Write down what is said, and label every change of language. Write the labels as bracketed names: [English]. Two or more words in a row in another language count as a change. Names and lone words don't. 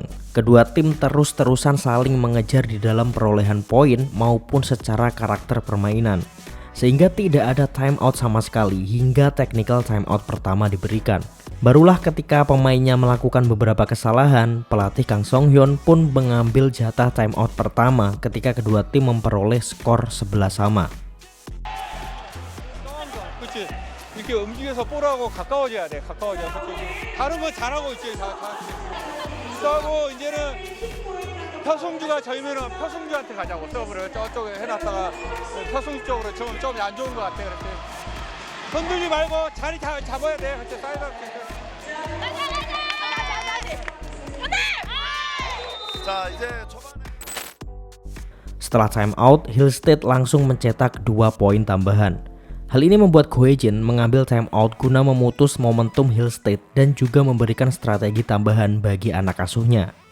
[Indonesian] Kedua tim terus-terusan saling mengejar di dalam perolehan poin maupun secara karakter permainan, sehingga tidak ada timeout sama sekali hingga [English] technical timeout [Indonesian] pertama diberikan. Barulah ketika pemainnya melakukan beberapa kesalahan, pelatih Kang Song Hyun pun mengambil jatah timeout pertama ketika kedua tim memperoleh skor 11 sama. [Korean] 그렇지. 이렇게 움직여서 볼하고 가까워져야 돼. 가까워져서 다른 건 잘하고 있지. 서브 이제는 표승주가 저희면은 표승주한테 가자고 서브를 저쪽에 해놨다가 표승주 쪽으로 좀 안 좋은 것 같아. 그렇게 흔들지 말고 자리 잡아야 돼. 그렇지. 사이드. 자 이제 초반에. [Indonesian] Setelah timeout, Hill State langsung mencetak 2 poin tambahan. Hal ini membuat Go Hae-jin mengambil timeout guna memutus momentum Hill State dan juga memberikan strategi tambahan bagi anak asuhnya.